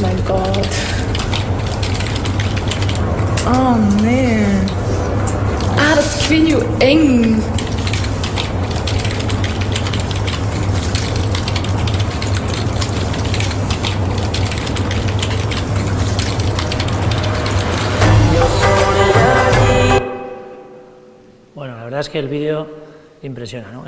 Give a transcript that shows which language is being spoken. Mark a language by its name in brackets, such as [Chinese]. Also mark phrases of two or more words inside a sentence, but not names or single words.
[English] God. Oh man. [Dutch] Ah, dat is, ik weet niet hoe eng. [Spanish] Bueno, la verdad es que el vídeo impresiona, ¿no?